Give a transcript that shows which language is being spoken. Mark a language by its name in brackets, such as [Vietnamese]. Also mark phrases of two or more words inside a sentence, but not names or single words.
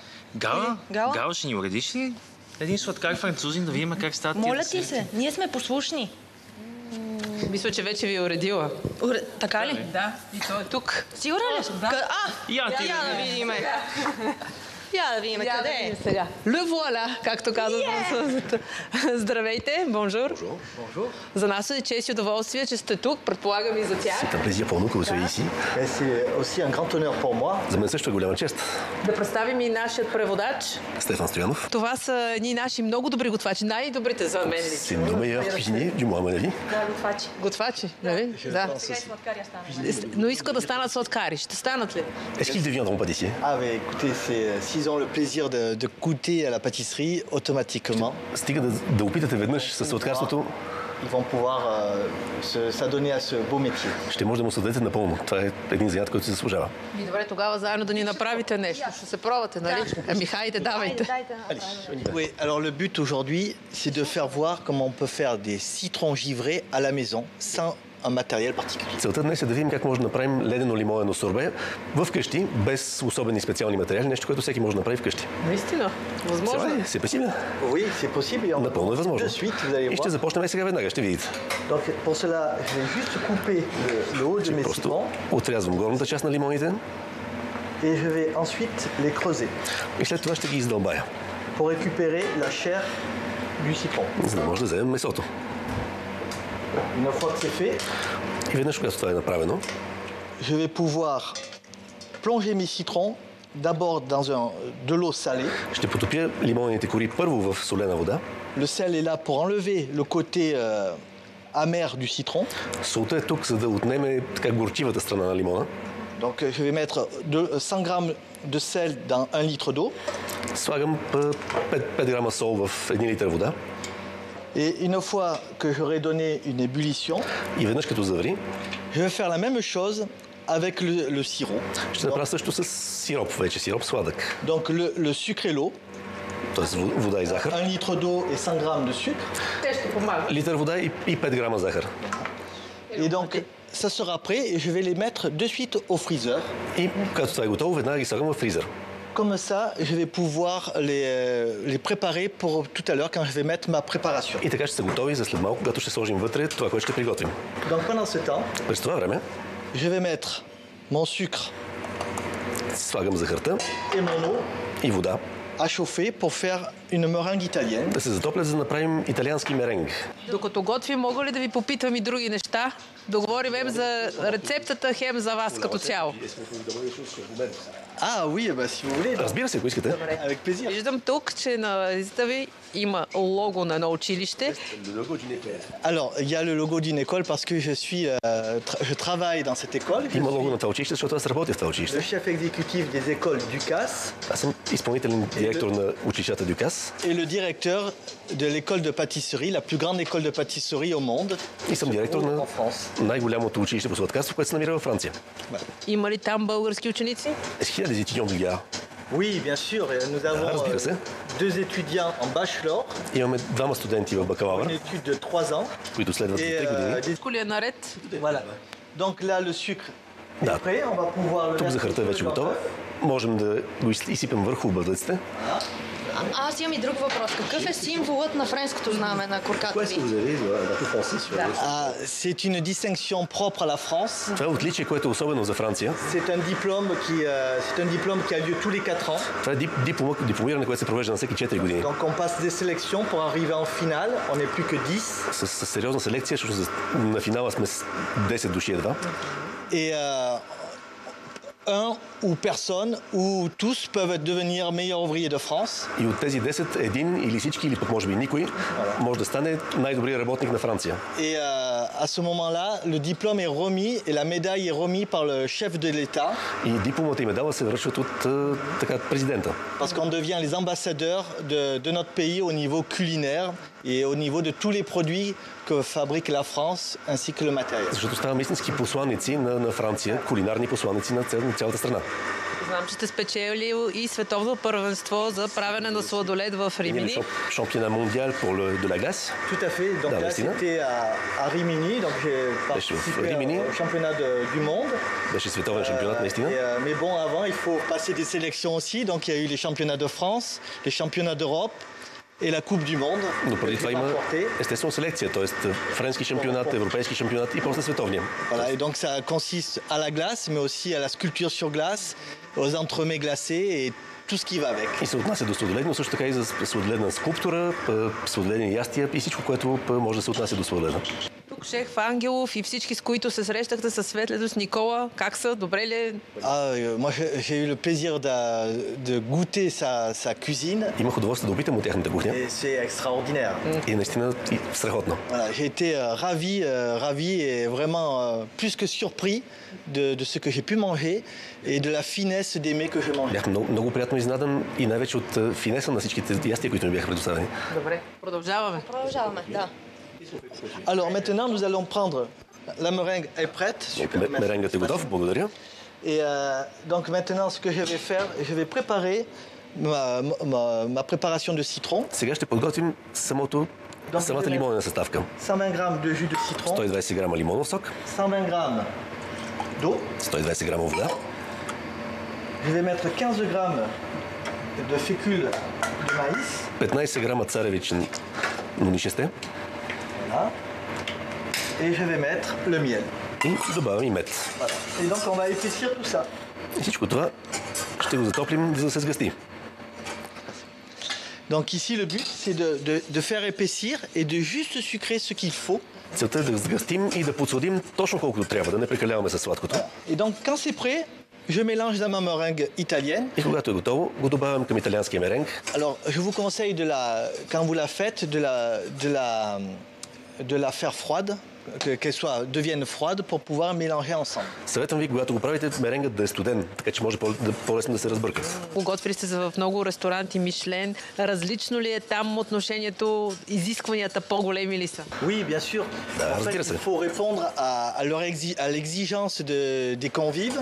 [Bulgarian] Гала, ще ни уредиш ли един сладкар французин да видим как стават тия десерти? Моля ти се, ние сме послушни. Мисля, че вече ви е уредила. Така ли? Да, и той е тук. Сигурна ли? Я да видим. Я да видим къде е. Сега. [French] Le voilà, [Bulgarian] както казват французите. Здравейте, бонжур. За нас е чест и удоволствие, че сте тук. Предполагам и за тях. [French] C'est un plaisir pour nous que vous soyez ici. C'est aussi un grand honneur pour moi. [Bulgarian] За мен също е голяма чест. Да представим и нашият преводач. Стефан Стоянов. Това са едни наши много добри готвачи. Най-добрите за мен [French] C'est [Bulgarian] лично. [French] nos meilleurs cuisiniers, du moins à mon avis. [Bulgarian] Да, готвачи. Готвачи, нали? Да. Но искат да станат сладкари. Ще станат ли? [French] Est-ce qu'ils ne deviendront pas d'ici? Ah, mais écoutez, s'ils ont le plaisir de goûter à la pâtisserie, automatiquement, [Bulgarian] Стига да опитате веднъж със сладкарството, [French] ils vont pouvoir s'adonner à ce beau métier. [Bulgarian] ще може да му съдадете напълно. Това е един занят, който се заслужава. И добре, тогава заедно да ни направите нещо. Ще се пробвате, нали? Ами, хайде, давайте. [French] Oui, alors le but aujourd'hui, c'est de faire voir comment on peut faire des citrons givrés à la maison, sans un matériel particulier. [Bulgarian] Целта днес е да видим как може да направим ледено лимонено сорбе вкъщи, без особени специални материали, нещо, което всеки може да направи вкъщи. Наистина? Възможно ли? [French] C'est possible? Oui, c'est possible. Et on [Bulgarian] Напълно е възможно. [French] de suite, vous allez [Bulgarian] И ще [French] voir. [Bulgarian] започнем сега веднага, ще видите. [French] Donc pour cela, je vais juste couper le haut de mes [Bulgarian] Просто [French] citrons [Bulgarian] отрязвам горната част на лимоните [French] et je vais ensuite les creuser [Bulgarian] и след това ще ги издълбая, [French] pour récupérer la chair du citron. [Bulgarian] за да може да вземем месото. [French] Une fois que c'est fait, [Bulgarian] И веднъж, когато това е направено, [French] je vais pouvoir plonger mes citrons d'abord dans de l'eau salée. [Bulgarian] ще потопя лимонните кори първо в солена вода. [French] Le sel est là pour enlever le côté amer du citron. [Bulgarian] Солта е тук, за да отнеме така горчивата страна на лимона. [French] Donc je vais mettre 100 grammes de sel dans 1 litre d'eau. [Bulgarian] Слагам 5 грама сол в 1 литър вода. [French] Et une fois que j'aurai donné une ébullition, [Bulgarian] И веднъж като заври, [French] je vais faire la même chose avec le sirop. [Bulgarian] ще направя също с сироп, вече сироп сладък. [French] Donc le sucre et l'eau, [Bulgarian] Тоест вода и захар. [French] 1 litre d'eau et 100 grammes de sucre. [Bulgarian] Те ще помагат. Литър вода и 5 грама захар. [French] Et donc ça sera prêt et je vais les mettre de suite au freezer. [Bulgarian] И като това е готово, веднага ги слагам в фризер. [French] Comme ça, je vais pouvoir les préparer pour tout à l'heure quand je vais mettre ma préparation. [Bulgarian] И така ще са готови за след малко, когато ще сложим вътре това, което ще приготвим. [French] Donc pendant ce temps, [Bulgarian] През това време [French] je vais mettre mon sucre [Bulgarian] слагам захарта [French] et mon eau [Bulgarian] и вода [French] à chauffer pour faire une meringue italienne. [Bulgarian] да се затоплят, за да направим италиански меренг. Докато готвим, мога ли да ви попитам и други неща? Да говорим за рецептата, хем за вас като цяло. [French] Ah oui, bah, si vous voulez. [Bulgarian] Разбира се, ако искате. [French] Avec plaisir. [Bulgarian] Виждам тук, че на визита ви има лого на едно училище. [French] Alors, il y a le logo d'une école parce que je travaille dans cette école. [Bulgarian] Има лого на това училище, защото аз работя в това [French] Le [Bulgarian] училище. [French] chef exécutif des écoles Ducasse [Bulgarian] Аз съм изпълнителен директор на училищата Дюкас [French] et le directeur de l'école de pâtisserie, la plus grande école de pâtisserie au monde. [Bulgarian] и съм директор на [French] En France. [Bulgarian] най-голямото училище по сладкарство, което се намира във Франция. Има ли там български ученици? [French] Est-ce qu'il y a des étudiants bulgares? Oui, bien sûr. Et nous avons [Bulgarian] разбира се. [French] 2 étudiants en bachelor, [Bulgarian] Имаме двама студенти в [French] une [Bulgarian] бакалавър, [French] étude de 3 ans. [Bulgarian] които следват за [French] Et [Bulgarian] 3 години. Всичко ли е наред? [French] voilà. Donc là, le sucre est [Bulgarian] Да. [French] prêt. On va pouvoir le [Bulgarian] Тук [French] mettre [Bulgarian] захарта е [French] sur [Bulgarian] вече [French] le [Bulgarian] готова. [French] planteur. [Bulgarian] Можем да го изсипем върху бъдлеците. Аз имам и друг въпрос. Какъв е символът на френското знаме на корката ви? [French] C'est une distinction propre à la France. [Bulgarian] Това е отличие, което е особено за Франция. [French] C'est un diplôme qui a lieu tous les 4 ans. [Bulgarian] Това е дипломиране, което се провежда на всеки 4 години. [French] Donc on passe des sélections pour arriver en finale. On n'est plus que 10. [Bulgarian] С сериозна селекция, защото на финала сме с 10 души едва. [French] Et un ou personne ou tous peuvent devenir meilleurs ouvriers de France. [Bulgarian] И от тези 10, един или всички, или пък може би никой, може да стане най-добрият работник на Франция. [French] Et à ce moment-là, le diplôme est remis et la médaille est remise par le chef de l'État. [Bulgarian] И дипломата и медала се връчват от президента. [French] Parce qu'on devient les ambassadeurs de notre pays au niveau culinaire et au niveau de tous les produits que fabrique la France ainsi que le matériel. [Bulgarian] Защото ставаме истински посланици на Франция, кулинарни посланици на цялата страна. Знам, че сте спечелили и световно първенство за правене на сладолед в Римини. [French] Championnat mondial pour de la glace. Tout à fait. Donc là, c'était à Rimini. Donc j'ai participé au championnat du monde. [Bulgarian] Беше световен шампионат, наистина. [French] Mais bon, avant, il faut passer des sélections aussi. Donc il y a eu les championnats de France, les championnats d'Europe et la Coupe du Monde. [Bulgarian] Но преди това има естествено селекция, т.е. френски шампионат, европейски шампионат и после световния. [French] Voilà, et donc ça consiste à la glace, mais aussi à la sculpture sur glace, aux entremets glacés et tout ce qui va avec. [Bulgarian] И се отнася до сладолед, но също така и за сладоледна скулптура, сладоледни ястия и всичко, което може да се отнася до сладоледа. Тук шеф Ангелов и всички, с които се срещахте със Светлето, с Никола, как са? Добре ли? [French] Moi, j'ai eu le plaisir de goûter sa cuisine. [Bulgarian] Имах удоволствие да опитам от тяхната кухня. [French] Et c'est extraordinaire. [Bulgarian] И наистина страхотно. [French] Voilà, j'ai été ravi et vraiment plus que surpris de ce que j'ai pu manger et de la finesse des mets que j'ai mangés. [Bulgarian] Бях много приятно изненадан и най-вече от финеса на всичките ястия, които ми бяха предоставени. Добре, продължаваме. Продължаваме, да. [French] Alors maintenant, nous allons prendre... La meringue est prête. Super, [Bulgarian] Меренгът е готов, благодаря. [French] Et donc maintenant, ce que je vais faire, je vais préparer ma préparation de citron. [Bulgarian] Сега ще подготвим самата лимонена съставка. [French] 120 грама de jus de citron. [Bulgarian] 120 грама лимонов сок. [French] 120 грама d'eau. [Bulgarian] 120 грама вода. [French] Je vais mettre 15 grammes de fécule de maïs. [Bulgarian] 15 грама царевичен нунишесте. [French] Voilà. Et je vais mettre le miel. [Bulgarian] И добавям и мед. [French] Voilà. Et donc on va épaissir tout ça. [Bulgarian] И всичко това ще го затоплим, за да се сгъсти. [French] Donc ici le but c'est de faire épaissir et de juste sucrer ce qu'il faut. [Bulgarian] Целта е да сгъстим и да подсладим точно колкото трябва, да не прекаляваме със сладкото. [French] Et donc quand c'est prêt, je mélange dans ma meringue italienne. [Bulgarian] И когато е готово, го добавям към италианския меренг. [French] Alors je vous conseille quand vous la faites de la faire froide, qu'elle devienne froide pour pouvoir mélanger ensemble. [Bulgarian] Съветвам ви, когато го правите, меренгът да е студен, така че може по-лесно да се разбърка. Готвили сте се в много ресторанти Мишлен. Различно ли е там отношението, изискванията по-големи ли са? [French] Oui, bien sûr. En fait, il faut répondre à l'exigence des convives.